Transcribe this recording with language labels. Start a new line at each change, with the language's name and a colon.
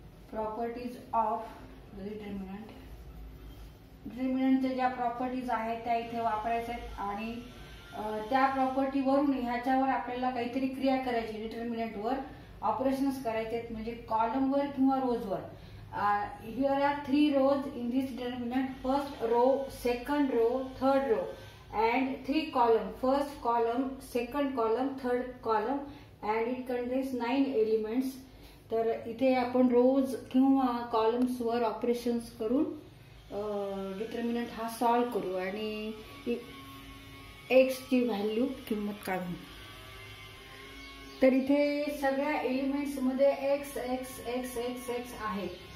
Marathi: Properties of determinant. डिटर्मिनंटच्या ज्या properties आहेत त्या इथे वापरायच्या आहेत आणि त्या प्रॉपर्टीवरून ह्याच्यावर आपल्याला काहीतरी क्रिया करायची. डिटर्मिनंटवर ऑपरेशन्स करायचे आहेत, म्हणजे कॉलमवर किंवा रोजवर.
English: Here are 3 rows in this determinant. First row, second row, third row and 3 column. First column, second column, third column and it contains 9 elements.
Marathi: तर इथे आपण रोज किंवा कॉलम्सवर ऑपरेशन्स करून डिटर्मिनंट हा सॉल्व करू आणि एक्स ची व्हॅल्यू किंमत काढू. तर इथे सगळ्या एलिमेंट्स मध्ये x x x x x आहे.